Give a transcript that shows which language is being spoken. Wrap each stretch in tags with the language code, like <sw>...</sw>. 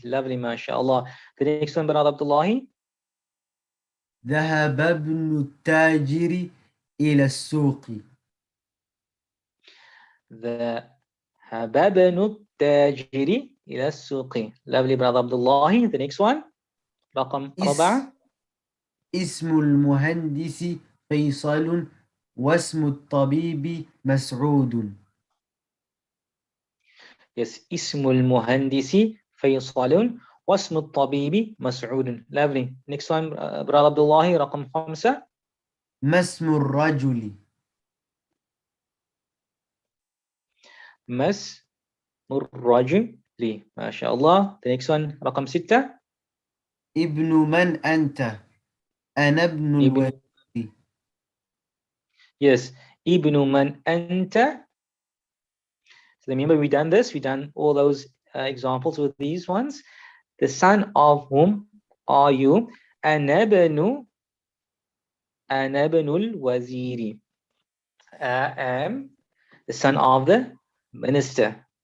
<en>Lovely, mashallah. The next one, Brother Abdullah.</en> <ar>ذهب ابن التاجر إلى السوق. ذهب ابن التاجر إلى السوق.</ar> <en>Lovely, Brother Abdullah. The next one, رقم 4.</en> <ar>اسم المهندس فيصل واسم الطبيب مسعود. Yes, اسم المهندس فيصل واسم الطبيب مسعود.</ar> <en>Lovely. Next one, Brother Abdullah, رقم 5.</en> <ar>ما اسم الرجل؟ ما اسم الرجل؟ ما شاء الله.</ar> <en>The next one, رقم 6.</en> <ar>ابن من أنت؟ أنا ابن الوزير. Yes, ابن من أنت.</ar> <en>So remember, we done this. We done all those examples with these ones. The son of whom are you?</en> <ar>أنا ابن الوزير.</ar> <en>I am the son of the minister.</en>